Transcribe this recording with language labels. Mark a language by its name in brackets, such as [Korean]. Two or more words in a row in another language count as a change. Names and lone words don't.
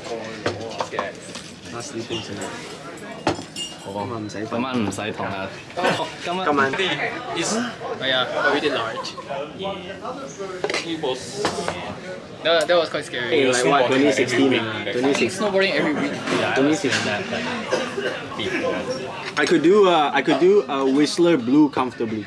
[English] Not sleeping tonight. [Cantonese] 唔使瞓。今晚唔使同啊。今晚 [English] is already large. That was quite scary. Hey, like what? 2016. 2016. Snowboarding every week. Yeah, I was doing that like before. I could do a Whistler Blue comfortably.